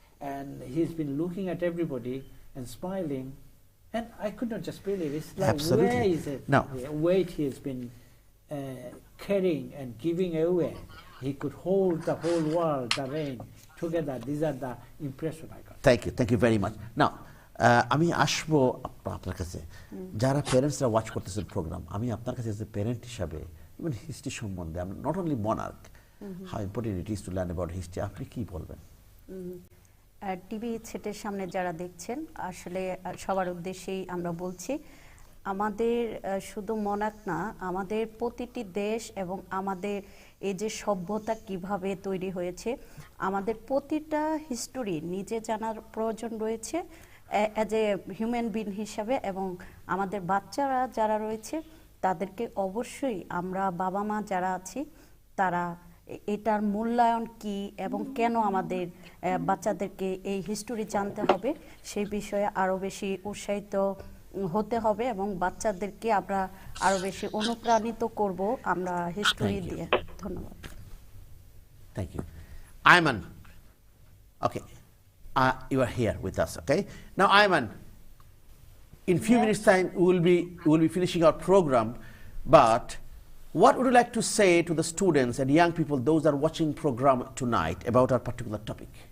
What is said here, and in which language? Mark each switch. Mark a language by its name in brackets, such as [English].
[English] And he's been looking at everybody and smiling, and I could not just believe. It's like, where is it? No. The weight he's been carrying and giving away. He could hold the whole world, the rain, together. These are the impression I got. Thank you very much. [Bangla] Now, আমি আসবো আপনার কাছে, যারা প্যারেন্টসরা watch করতেছেন programme, আমি আপনার কাছে as a parent হিসাবে ইভেন হিস্ট্রি সম্বন্ধে, [English] not only monarch, how important it is to learn about history, [Bangla] আপনি কি বলবেন? টিভি সেটের সামনে যারা দেখছেন, আসলে সবার উদ্দেশ্যেই আমরা বলছি, আমাদের শুধু মনার্ক না, আমাদের প্রতিটি দেশ এবং আমাদের এই যে সভ্যতা কিভাবে তৈরি হয়েছে, আমাদের প্রতিটা হিস্টোরি নিজে জানার প্রয়োজন রয়েছে অ্যাজ এ হিউম্যান বিং হিসাবে। এবং আমাদের বাচ্চারা যারা রয়েছে তাদেরকে অবশ্যই আমরা বাবা মা যারা আছি তারা এটার মূল্যায়ন কি এবং কেন আমাদের বাচ্চাদেরকে এই হিস্টোরি জানতে হবে সেই বিষয়ে আরও বেশি উৎসাহিত হতে হবে, এবং বাচ্চাদেরকে আমরা আরও বেশি অনুপ্রাণিত করব আমরা হিস্টোরি দিয়ে। ধন্যবাদ। [English] Thank you. Ayman, okay, you are here with us, okay? Now Ayman, in few minutes time we will be finishing our program, but what would you like to say to the students and young people, those that are watching program tonight, about our particular topic?